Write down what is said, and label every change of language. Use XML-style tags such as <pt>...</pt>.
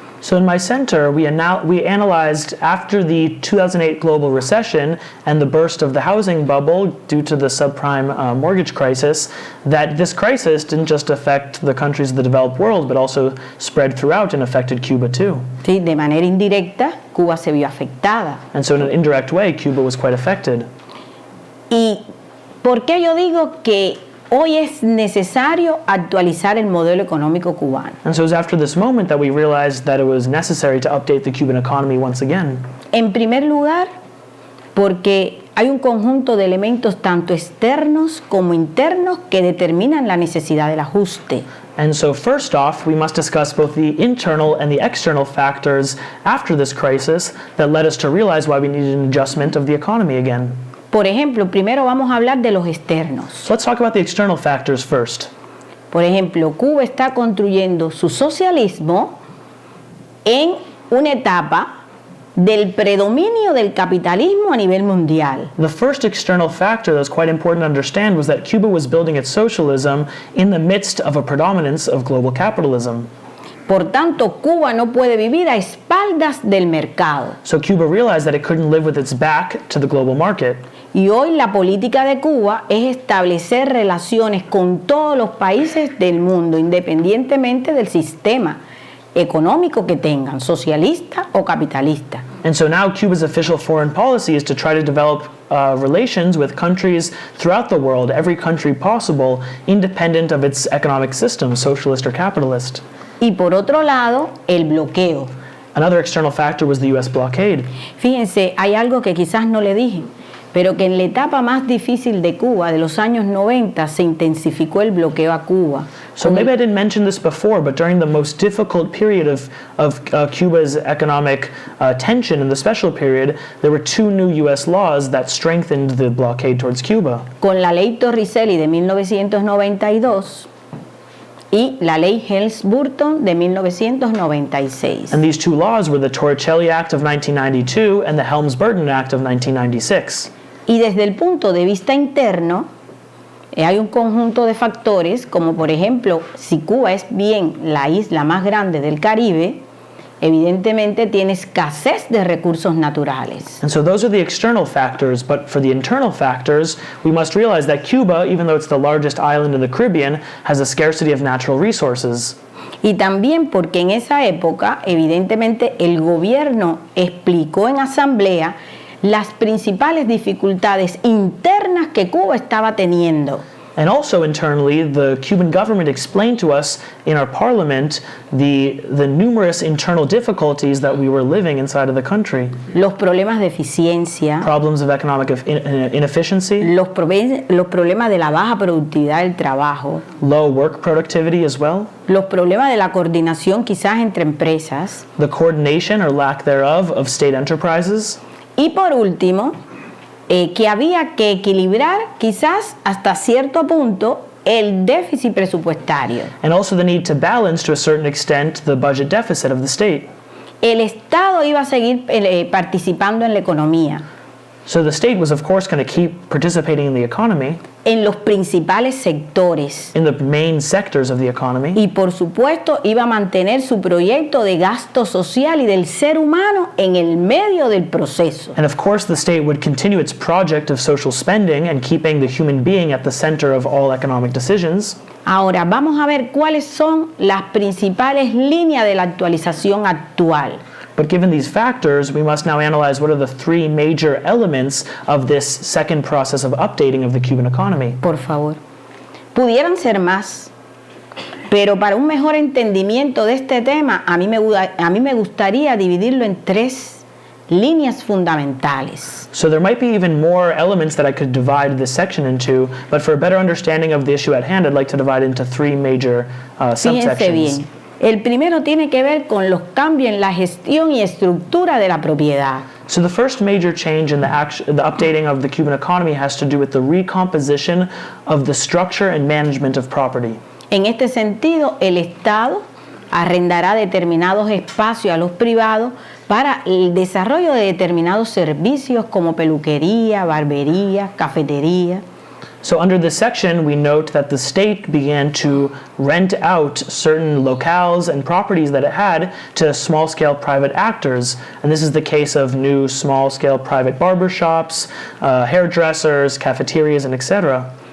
<en>So in my center, we analyzed after the 2008 global recession and the burst of the housing bubble due to the subprime mortgage crisis, that this crisis didn't just affect the countries of the developed world, but also spread throughout and affected Cuba too.</en> <es>Sí, de manera indirecta, Cuba se vio afectada.</es> <en>And so in an indirect way, Cuba was quite affected.</en> <es>¿Y por qué yo digo que hoy es necesario actualizar el modelo económico cubano?</es> <en>And so it was after this moment that we realized that it was necessary to update the Cuban economy once again.</en> <es>En primer lugar, porque hay un conjunto de elementos tanto externos como internos que determinan la necesidad del ajuste.</es> <en>And so first off, we must discuss both the internal and the external factors after this crisis that led us to realize why we needed an adjustment of the economy again.</en> <es>Por ejemplo, primero vamos a hablar de los externos.</es> <en>So let's talk about the external factors first.</en> <es>Por ejemplo, Cuba está construyendo su socialismo en una etapa del predominio del capitalismo a nivel mundial.</es> <en>The first external factor that's quite important to understand was that Cuba was building its socialism in the midst of a predominance of global capitalism.</en> <es>Por tanto, Cuba no puede vivir a espaldas del mercado.</es> <en>So Cuba realized that it couldn't live with its back to the global market.</en> <es>Y hoy la política de Cuba es establecer relaciones con todos los países del mundo, independientemente del sistema económico que tengan, socialista o capitalista.</es> <en>And so now Cuba's official foreign policy is to try to develop relations with countries throughout the world, every country possible, independent of its economic system, socialist or capitalist.</en> <es>Y por otro lado, el bloqueo.</es> <en>Another external factor was the U.S. blockade.</en> <es>Fíjense, hay algo que quizás no le dije, pero que en la etapa más difícil de Cuba, de los años 90, se intensificó el bloqueo a Cuba.</es> <en>So maybe I didn't mention this before, but during the most difficult period of Cuba's economic tension in the special period, there were two new U.S. laws that strengthened the blockade towards Cuba.</en> <es>Con la ley Torricelli de 1992 y la ley Helms-Burton de 1996.</es> <en>And these two laws were the Torricelli Act of 1992 and the Helms-Burton Act of 1996.</en> <es>Y desde el punto de vista interno, hay un conjunto de factores, como por ejemplo, si Cuba es bien la isla más grande del Caribe, evidentemente tiene escasez de recursos naturales.</es> <en>And so those are the external factors, but for the internal factors, we must realize that Cuba, even though it's the largest island in the Caribbean, has a scarcity of natural resources.</en> <es>Y también porque en esa época, evidentemente, el gobierno explicó en asamblea las principales dificultades internas que Cuba estaba teniendo.</es> <en>And also internally, the Cuban government explained to us in our parliament the numerous internal difficulties that we were living inside of the country.</en> <es>Los problemas de eficiencia,</es> <en>Problems of economic inefficiency,</en> <es>los problemas de la baja productividad del trabajo,</es> <en>low work productivity as well,</en> <es>los problemas de la coordinación quizás entre empresas,</es> <en>the coordination or lack thereof of state enterprises,</en> <es>y por último, que había que equilibrar quizás hasta cierto punto el déficit presupuestario.</es> <en>and also the need to balance to a certain extent the budget deficit of the state.</en> <es>El Estado iba a seguir participando en la economía,</es> <en>So the state was of course going to keep participating in the economy,</en> <es>en los principales sectores,</es> <en>in the main sectors of the economy,</en> <es>y por supuesto iba a mantener su proyecto de gasto social y del ser humano en el medio del proceso.</es> <en>and of course the state would continue its project of social spending and keeping the human being at the center of all economic decisions.</en> <es>Ahora vamos a ver cuáles son las principales líneas de la actualización actual.</es> <en>But given these factors, we must now analyze what are the three major elements of this second process of updating of the Cuban economy.</en> <es>Por favor. Pudieran ser más, pero para un mejor entendimiento de este tema, a mí me gustaría dividirlo en tres líneas fundamentales.</es> <en>So there might be even more elements that I could divide this section into, but for a better understanding of the issue at hand, I'd like to divide it into three major</en> <es>Fíjense</es> <en>subsections.</en> <es>bien. El primero tiene que ver con los cambios en la gestión y estructura de la propiedad.</es> <en>So the first major change in the updating of the Cuban economy has to do with the recomposition of the structure and management of property.</en> <es>En este sentido, el Estado arrendará determinados espacios a los privados para el desarrollo de determinados servicios como peluquería, barbería, cafetería.</es> <en>So under this section, we note that the state began to rent out certain locales and properties that it had to small-scale private actors. And this is the case of new small-scale private barbershops, hairdressers, cafeterias, and etc.</en>